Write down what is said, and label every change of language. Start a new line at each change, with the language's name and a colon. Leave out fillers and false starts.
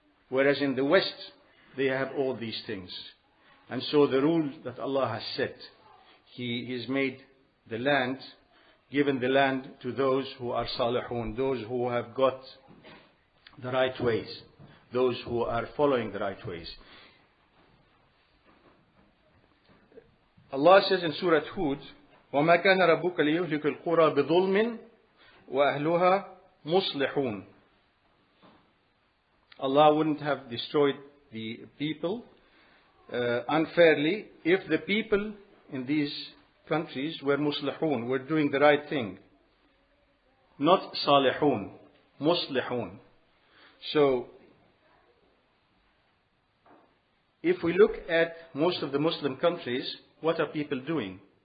English: Whereas in the West, they have all these things. And so the rule that Allah has set, He has made the land, given the land to those who are salihun, those who have got the right ways, those who are following the right ways. Allah says in Surah Hud,
Arabic: وَمَا كَانَ رَبُّكَ لِيُهْلِكَ الْقُرَى بِظُلْمٍ وَأَهْلُهَا مُصْلِحُونَ.
English: Allah wouldn't have destroyed the people unfairly if the people in these countries were muslihun, were doing the right thing. Not salihun, muslihun. So, if we look at most of the Muslim countries, what are people doing?